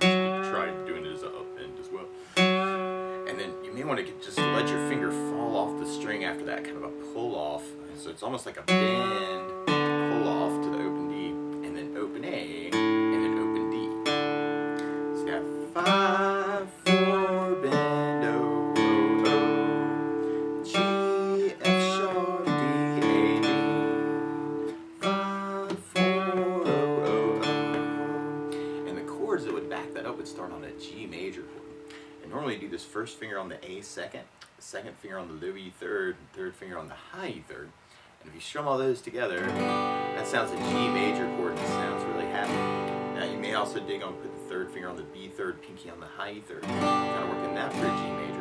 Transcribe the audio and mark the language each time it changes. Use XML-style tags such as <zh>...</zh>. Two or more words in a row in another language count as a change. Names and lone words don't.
<en>You can try doing it as an up bend as well. And then you may want to just let your finger fall off the string after that, kind of a pull off. So it's almost like a bend, pull off to the open D, and then open A, and then open D. So you have 5, 4, bend, O, O, O, G, F sharp, D, A, D, 5, 4, O, O, O. And the chords that would back that up would start on a G major chord. And normally you do this first finger on the A second, second finger on the low E third, and third finger on the high E third. And if you strum all those together, that sounds a G major chord and it sounds really happy. Now you may also dig on put the third finger on the B third, pinky on the high E third, kind of working that for a G major.</en>